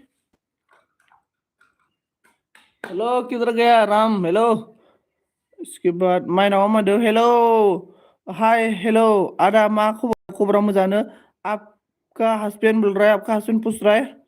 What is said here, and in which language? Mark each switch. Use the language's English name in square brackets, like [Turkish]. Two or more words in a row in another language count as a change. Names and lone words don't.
[Hindi] हेलो किधर गया राम हेलो इसके बाद [English] my name [Hindi] मधु हेलो हाय हेलो [Bodo] आदा मा खबर मोजांनो [Hindi] आपका हस्बैंड बोल रहा है आपका हस्बैंड पूछ रहा है